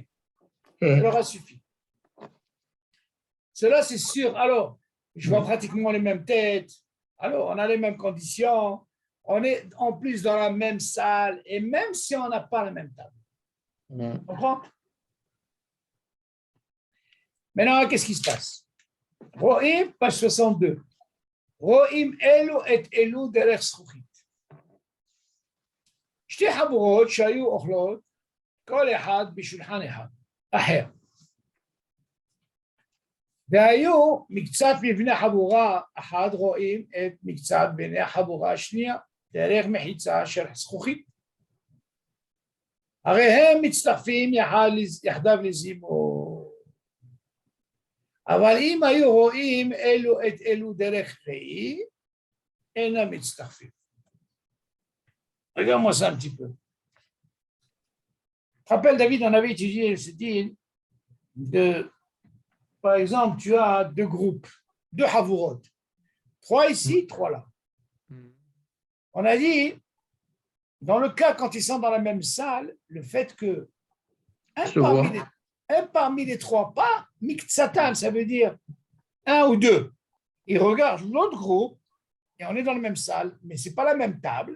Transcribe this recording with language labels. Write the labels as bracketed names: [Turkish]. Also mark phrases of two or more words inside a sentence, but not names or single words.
[French] Ça leur a suffi. Cela, c'est sûr. Alors, je vois pratiquement les mêmes têtes. Alors, on a les mêmes conditions. On est en plus dans la même salle. Et même si on n'a pas la même table. Tu comprends? Maintenant, qu'est-ce qui se passe? Ro'im, page 62. [Hebrew] רואים אלו את אלו דרך זכוכית. שתי חבורות שהיו אוכלות כל אחד בשולחן אחד, אחר. והיו מקצת מבני חבורה אחד רואים את מקצת בני החבורה השנייה דרך מחיצה של זכוכית. הרי הם מצטרפים יחדיו לזימון. אבל אם היו רואים אלו את אלו דרך ראי, אינם מצטרפים. [French] Regarde-moi ça un petit peu. Je rappelle, David, on avait étudié ce deal de, par exemple, tu as 2 groupes, 2 havurot, 3 ici, 3 là. On a dit, dans le cas quand ils sont dans la même salle, le fait que un parmi les 3, pas miktsatan, ça veut dire 1 ou 2, ils regardent l'autre groupe et on est dans la même salle, mais ce n'est pas la même table.